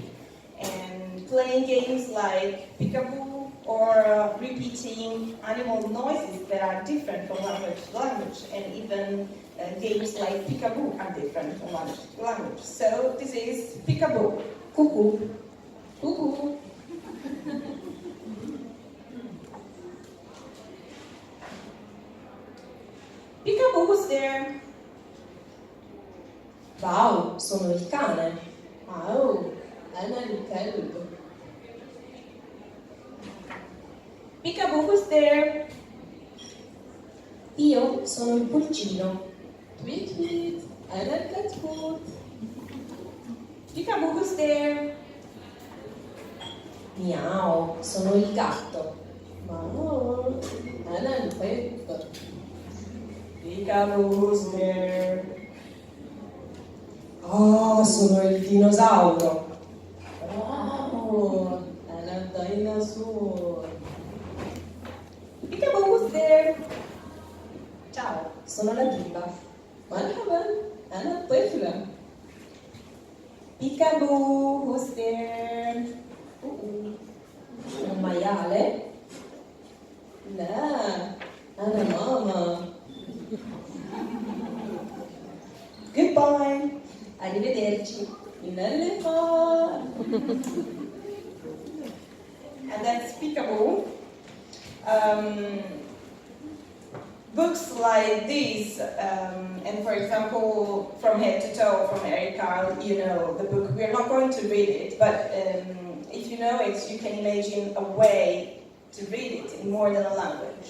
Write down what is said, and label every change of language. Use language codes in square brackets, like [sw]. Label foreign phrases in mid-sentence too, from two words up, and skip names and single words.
[en] And playing games like peekaboo or repeating animal noises that are different from language to language, and even games like peekaboo are different from language to language. So this is peekaboo, cuckoo, cuckoo. Peekaboo was there. [it] Wow, sono il cane. [ar] Wow, أنا الكلب. [en] Peekaboo was there. [it] Io sono il pulcino. Tweet tweet, [ar] أنا الكتكوت. [en] Peekaboo was there. [it] Miau, sono il gatto. [ar] Wow, أنا القط. [en] Peekaboo was there. [it] Oh, sono il dinosauro. [ar] Wow, أنا الديناصور. [en] Peekaboo was there. [it] Ciao, sono la bimba. [ar] مرحبا, أنا الطفلة. [en] Peekaboo was there. [it] Un maiale? [ar] لا, أنا ماما. goodbye. Arrivederci. إلى اللقاء. [en] And then speakable. Books like this, and for example, From Head to Toe from Enrica, you know the book. We're not going to read it, but if you know it, you can imagine a way to read it in more than a language.